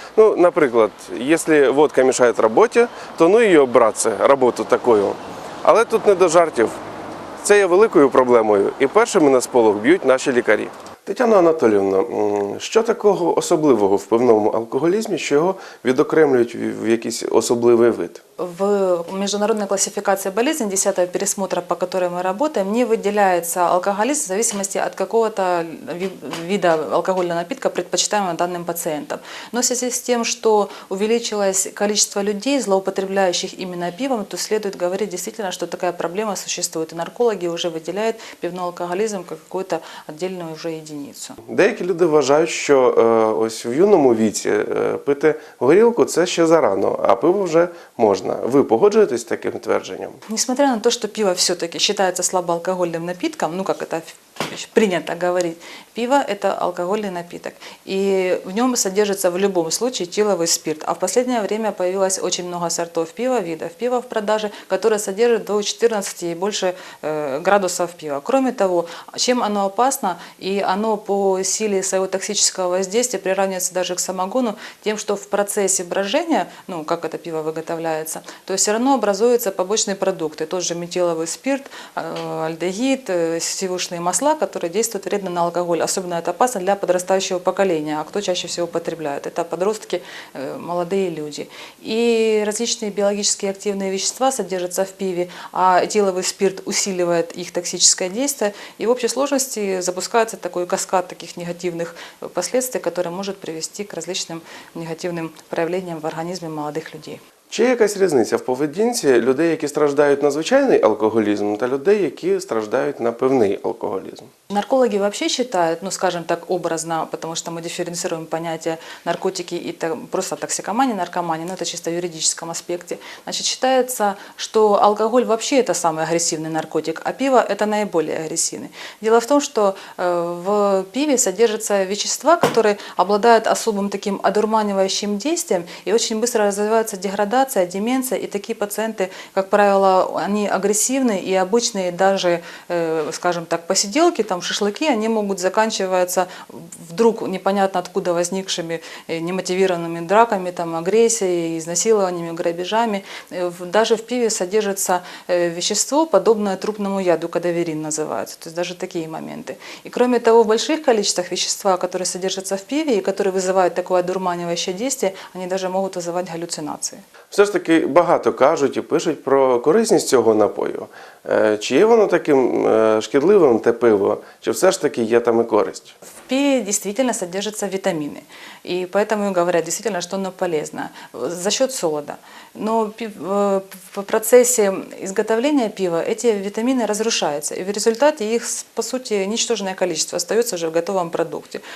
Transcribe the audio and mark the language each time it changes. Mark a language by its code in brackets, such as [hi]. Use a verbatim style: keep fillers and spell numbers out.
[uk] Ну, наприклад, якщо водка мішає роботі, то ну її, братце, роботу такою. Але тут не до жартів. Це є великою проблемою, і першими на сполох б'ють наші лікарі. Тетяна Анатоліївна, що такого особливого в пивному алкоголізмі, що його відокремлюють в якийсь особливий вид? [ru] В международной классификации болезней десятого пересмотра, по которой мы работаем, не выделяется алкоголизм в зависимости от какого-то вида алкогольного напитка, предпочитаемого данным пациентом. Но в связи с тем, что увеличилось количество людей, злоупотребляющих именно пивом, то следует говорить действительно, что такая проблема существует. И наркологи уже выделяют пивной алкоголизм как какую-то отдельную уже единицу. [uk] Деякі люди вважають, що е, ось в юному віці е, пити горілку – це ще зарано, а пиво вже можна. Вы погоджуетесь с таким тверджением? [ru] Несмотря на то, что пиво все-таки считается слабоалкогольным напитком, ну как это принято говорить, пиво – это алкогольный напиток. И в нем содержится в любом случае этиловый спирт. А в последнее время появилось очень много сортов пива, видов пива в продаже, которые содержат до четырнадцати и больше градусов пива. Кроме того, чем оно опасно, и оно по силе своего токсического воздействия приравнивается даже к самогону, тем, что в процессе брожения, ну как это пиво выготовляется, то все равно образуются побочные продукты. Тот же метиловый спирт, альдегид, сивушные масла, которые действуют вредно на алкоголь. Особенно это опасно для подрастающего поколения. А кто чаще всего употребляет? Это подростки, молодые люди. И различные биологически активные вещества содержатся в пиве, а этиловый спирт усиливает их токсическое действие. И в общей сложности запускается такой каскад таких негативных последствий, который может привести к различным негативным проявлениям в организме молодых людей. Чи є якась різниця в поведінці людей, які страждають на звичайний алкоголізм, та людей, які страждають на пивний алкоголізм? Наркологи вообще считают, ну скажем так образно, потому что мы дифференцируем понятие наркотики и просто токсикомания, наркомания, но это чисто в юридическом аспекте. Значит, считается, что алкоголь вообще это самый агрессивный наркотик, а пиво это наиболее агрессивный. Дело в том, что в пиве содержатся вещества, которые обладают особым таким одурманивающим действием и очень быстро развивается деградация, деменция, и такие пациенты, как правило, они агрессивны, и обычные даже, скажем так, посиделки, там шашлыки, они могут заканчиваться вдруг непонятно откуда возникшими немотивированными драками, там, агрессией, изнасилованиями, грабежами. Даже в пиве содержится вещество, подобное трупному яду, кадаверин называется, то есть даже такие моменты. И кроме того, в больших количествах вещества, которые содержатся в пиве и которые вызывают такое одурманивающее действие, они даже могут вызывать галлюцинации. [uk] Все ж таки багато кажуть і пишуть про корисність цього напою. Чи є воно таким шкідливим, те пиво, чи все ж таки є там і користь? [ru] В пиве действительно содержатся витамины, и поэтому говорят действительно, что оно полезно за счет солода. Но в процессе изготовления пива эти витамины разрушаются, и в результате их, по сути, ничтожное количество остается уже в готовом продукте.